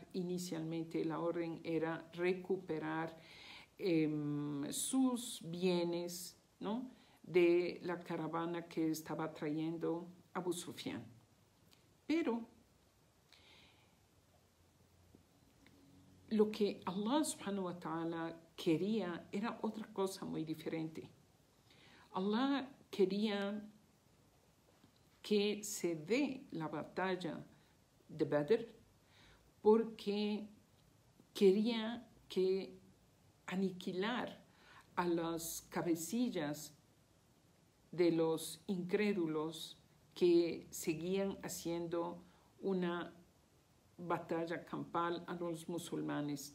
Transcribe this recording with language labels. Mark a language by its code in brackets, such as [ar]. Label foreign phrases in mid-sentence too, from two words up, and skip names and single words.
[es] Inicialmente la orden era recuperar sus bienes, ¿no?, de la caravana que estaba trayendo Abu Sufyan. Pero lo que Allah [ar] سبحانه وتعالى [es] quería era otra cosa muy diferente. Allah quería que se dé la batalla de Badr porque quería que aniquilar a las cabecillas de los incrédulos que seguían haciendo una batalla campal a los musulmanes.